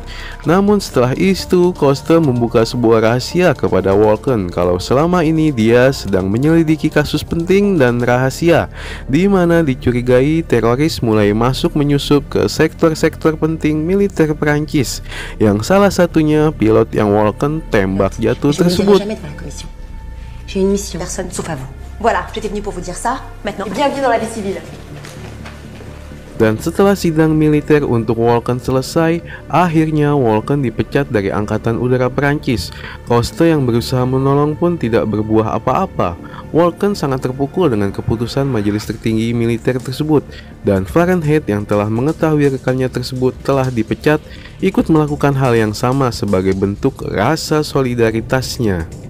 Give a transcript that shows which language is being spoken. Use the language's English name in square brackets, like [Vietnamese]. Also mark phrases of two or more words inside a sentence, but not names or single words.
[Indonesian] Namun setelah itu Couste membuka sebuah rahasia kepada Walken kalau selama ini dia sedang menyelidiki kasus penting dan rahasia, di mana dicurigai teroris mulai masuk menyusup ke sektor-sektor penting militer Perancis, yang salah satunya pilot yang Walken tembak jatuh tersebut. [French] J'ai une mission. Personne sauf à vous. Voilà, j'étais venue pour vous dire ça. Maintenant, bienvenue dans la vie civile. [Indonesian] Dan setelah sidang militer untuk Walken selesai, akhirnya Walken dipecat dari Angkatan Udara Perancis. Koste yang berusaha menolong pun tidak berbuah apa-apa. Walken sangat terpukul dengan keputusan majelis tertinggi militer tersebut, dan Fahrenheit yang telah mengetahui rekannya tersebut telah dipecat, ikut melakukan hal yang sama sebagai bentuk rasa solidaritasnya.